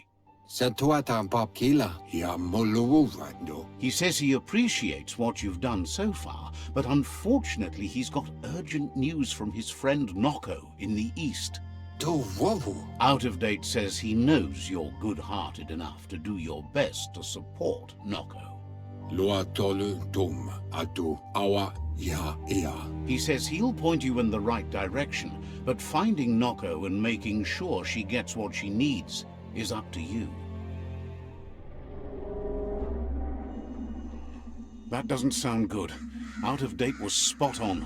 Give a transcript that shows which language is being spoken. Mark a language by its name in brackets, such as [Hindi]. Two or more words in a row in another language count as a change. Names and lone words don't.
[English] Satuatan papkila. Ya moluwando. He says he appreciates what you've done so far, but unfortunately he's got urgent news from his friend Noko in the east. Do wowu. Out of Date says he knows you're good-hearted enough to do your best to support Noko. Loa tolu dum atu awa ya ea. He says he'll point you in the right direction, but finding Noko and making sure she gets what she needs is up to you. That doesn't sound good. Out of Date was spot on.